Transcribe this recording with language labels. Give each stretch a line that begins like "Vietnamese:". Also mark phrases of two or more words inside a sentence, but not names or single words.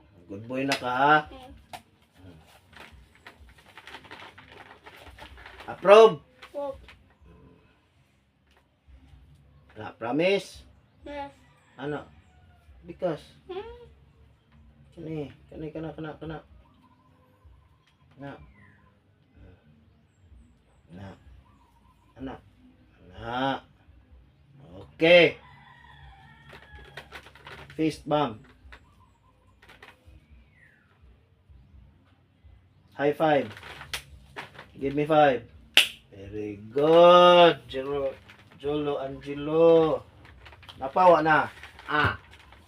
English: Good boy
Cebuano: na ka ha. Approve. Oh, Na, promise.
English: yes.
Cebuano: Ano?
English: Because. Hmm.
Cebuano: Kana. Na. Na. Ana. Na.
English: Okay. Fist bump. High five. Give me 5. Very good.
Cebuano: Jolo Angelo. Napawa na.